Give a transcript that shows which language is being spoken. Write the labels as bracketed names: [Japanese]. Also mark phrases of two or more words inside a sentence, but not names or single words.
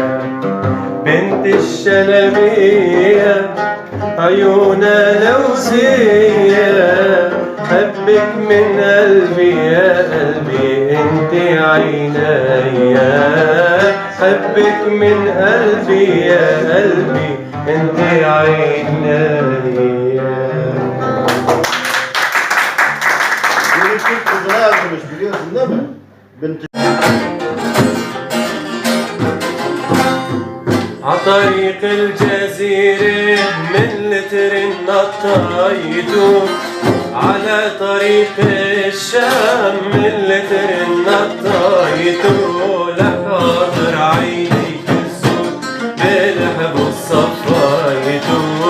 [Arabic] بنت الشلبية عيونها لوزية، حبك من قلبي يا قلبي انت عينيا، حبك من قلبي يا قلبي انت عينيا. [Turkish] Benim Türk kızına yazmış biliyorsun değil mi? [Arabic] Bint عطريق الجزيرة من لتر نطيته، على طريق الشام من لتر نطيته، لخاطر عينيك السود بالحب صفيته.